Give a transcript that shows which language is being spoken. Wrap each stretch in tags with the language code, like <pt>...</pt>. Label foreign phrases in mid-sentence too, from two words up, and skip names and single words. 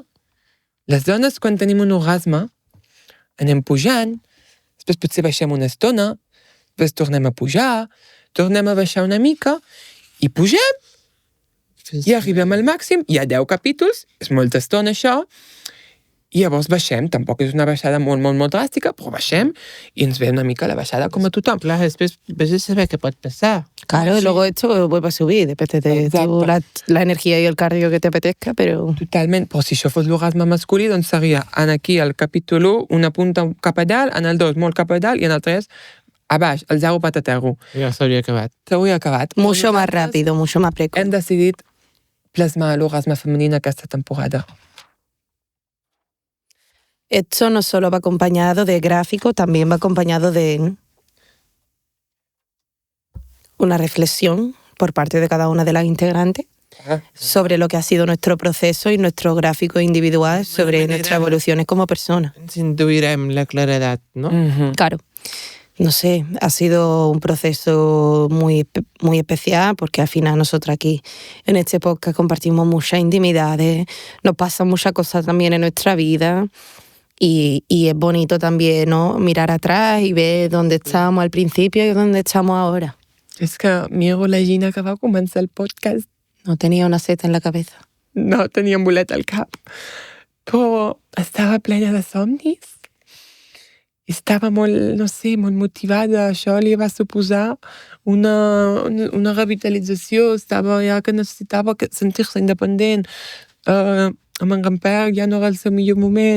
<ca>Les dones, quan tenim un orgasme, anem pujant, després potser baixem una estona, després tornem a pujar, tornem a baixar una mica, i pugem, i arribem al màxim, hi ha 10 capítols, és molta estona això, i llavors baixem, tampoc és una baixada molt, molt, molt dràstica, però baixem i ens ve una mica la baixada com a tothom. Clar, després vés a saber què pot passar.</ca> <es>Claro, Sí. y luego esto vuelve a subir, depende de Exacto. la energía y el cardio que te apetezca, pero</es> <ca>Totalment, però si això fos l'orgasme masculí, doncs seria en aquí al capítol 1, una punta cap a dalt, en el 2 molt cap a dalt, i en el 3 a baix, el 0 pataterro. Ja s'hauria acabat. S'hauria acabat.</ca> <es>mucho más</es> <ca>Nosaltres</ca> <es>rápido, mucho más precoz.</es> <ca>Hem decidit plasmar l'orgasme femení en aquesta temporada.</ca> <es>Esto no solo va acompañado de gráficos, también va acompañado de una reflexión por parte de cada una de las integrantes sobre lo que ha sido nuestro proceso y nuestro gráfico individual sobre manera- nuestras evoluciones como personas.</es> <ca>Ens induirem la claredat, no?</ca> <es>Claro, no sé, ha sido un proceso muy especial porque al final nosotros aquí en este podcast compartimos muchas intimidades, nos pasan muchas cosas también en nuestra vida y es bonito también, ¿no?, mirar atrás y ver dónde estábamos al principio y dónde estamos ahora.</es> <ca>És que miro la Gina que va començar el podcast,</ca> <es>No tenía una seta en la cabeza.</es> <ca>no tenia un bolet al cap. però estava plena de somnis. Estava molt, no sé, molt motivada. Això li va suposar una revitalització. Estava ja que necessitava sentir-se independent. Amb en Gamper ja no era el seu millor moment.</ca>